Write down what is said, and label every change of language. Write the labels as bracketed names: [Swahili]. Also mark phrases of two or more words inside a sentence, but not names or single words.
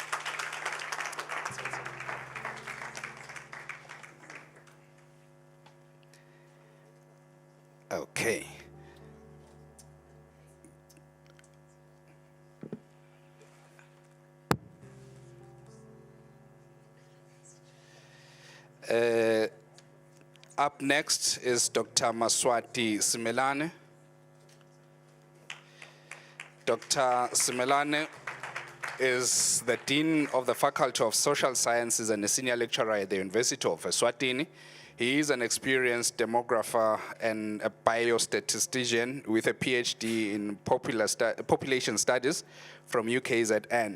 [English] Okay. Up next is Dr. Maswati Simelane. Dr. Simelane is the Dean of the Faculty of Social Sciences and a senior lecturer at the University of Eswatini. He is an experienced demographer and a biostatistician with a PhD in population studies from UKZN.